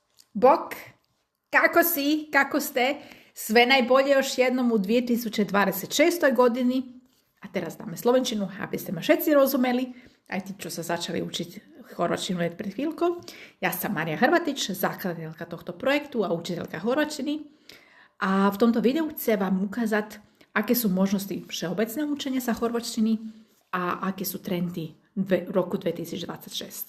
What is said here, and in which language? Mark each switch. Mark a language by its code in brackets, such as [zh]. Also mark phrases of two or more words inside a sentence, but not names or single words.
[hr] Bok, kako si, kako ste? Sve najbolje još jednom u 2026. godini. [sk] A teraz dáme slovenčinu, aby ste ma všetci rozumeli. Aj tí, čo sa začali učiť chorvačtinu pred chvíľkou. Ja som Mária Hrvatič, zakladateľka tohto projektu a učiteľka chorvačtiny. A v tomto videu chcem vám ukázať, aké sú možnosti všeobecného učenia sa chorvačtiny a aké sú trendy v roku 2026.